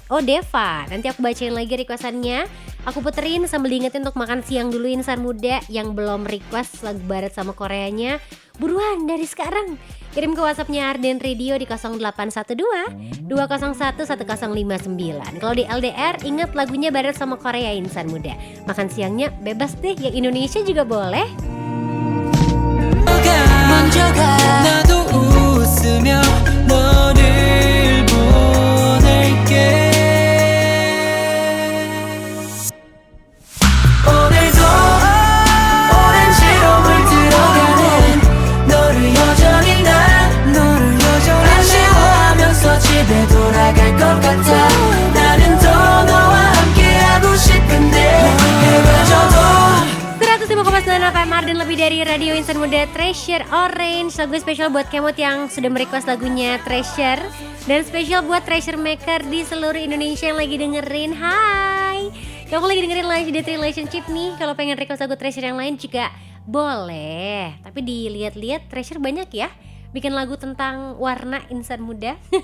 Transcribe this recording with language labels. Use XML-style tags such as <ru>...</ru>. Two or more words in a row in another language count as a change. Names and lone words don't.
<id>Oh Deva, nanti aku bacain lagi requestannya. Aku puterin sambil diingetin untuk makan siang dulu insan muda yang belum request lagu barat sama Koreanya. Buruan dari sekarang kirim ke WhatsAppnya Arden Radio di 0812 201 1059. Kalau di LDR ingat lagunya barat sama Korea insan muda. Makan siangnya bebas deh, yang Indonesia juga boleh.</id> <ko>나도 웃으며 너를 보낼게 오늘도 오렌지로 물들어가는 너를 여전히 아쉬워하면서 집에 돌아갈 것 같아 나는 더 너와 함께하고 싶은데 해가 져도</ko> <id>105,9 FM Arden lebih dari Radio Insan Muda. Treasure Orange, lagu spesial buat Kemot yang sudah merequest lagunya Treasure, dan spesial buat Treasure Maker di seluruh Indonesia yang lagi dengerin. Hai, kamu lagi dengerin Lunch Date Relationship nih. Kalau pengen request lagu Treasure yang lain juga boleh, tapi dilihat-lihat Treasure banyak ya bikin lagu tentang warna insan muda.</id>